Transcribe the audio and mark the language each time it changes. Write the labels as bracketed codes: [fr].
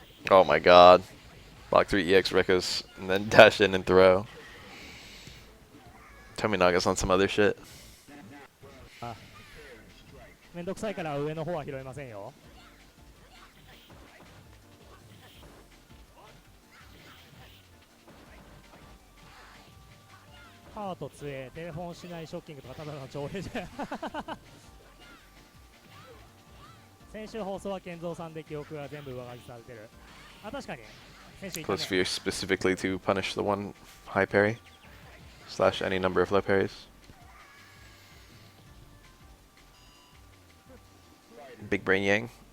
[en] Oh my god. Block 3 EX Rikas and then dash in and throw. Tominaga's on some other shit. [ja] めんどくさいから上の方は拾いませんよ。カート杖、テレフォンしないショッキングとかただの上映じゃん。先週放送は健三さんで記憶が全部上書きされてる。あ、確かに。先週言った [en] Close [ja] ね。 [en] Sphere specifically to punish the one high parry. Slash any number of low parries. Big brain Yang.